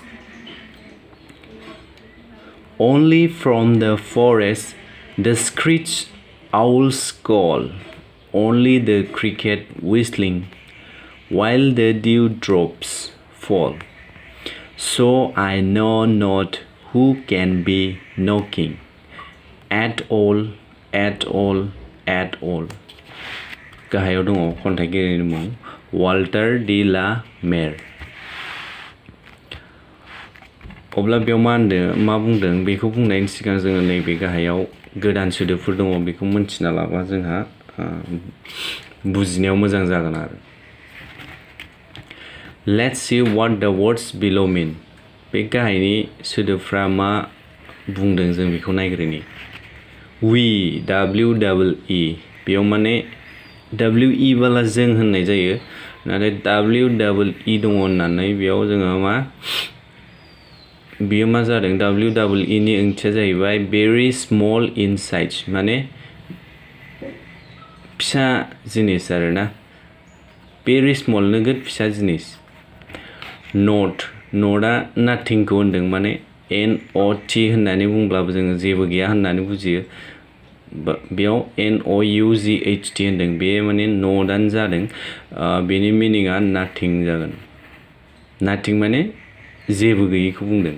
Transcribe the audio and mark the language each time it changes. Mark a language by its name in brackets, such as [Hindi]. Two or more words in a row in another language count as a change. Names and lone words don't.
[English] Only from the forest, the screech owl's call. Only the cricket whistling while the dewdrops fall. So I know not who can be knocking at all. [Bodo] गाहायाव दङ खन्थाइगिरिनि मुं वाल्टार डि ला मेर. अब्ला बेयाव मा बुंदों बेखौ बुंनायनि सिगां जोङो नैबे गाहायाव गोदान सोदोबफोर दङ बेखौ मोनथिना लाबा जोंहा बुजिनायाव मोजां जागोन आरो. [English] Let's see what the words below mean. [Bodo] बे गाहायनि सोदोबफ्रा मा बुंदों जों बेखौ नायग्रोनि. We WEE बेयाव माने WE बाला जों होननाय जायो नाथाय WEE दङ होननानै बेयाव जोङो बेयो मा जादों WEE नि ओंथिया जाहैबाय [English] very small in size [Bodo] माने फिसा जिनिस आरोना. [English] very small [Bodo] नोगोद फिसा जिनिस. नटआ नाथिंखौ होनदों माने NOT होननानै बुंब्लाबो जोङो जेबो गैया होननानै बुजियो. बेयाव NOUGHT होनदों बे माने नटआनो जादों. बेनि मिनिङा नाथिं जागोन. नाथिं माने जेबो गैयैखौ बुंदों.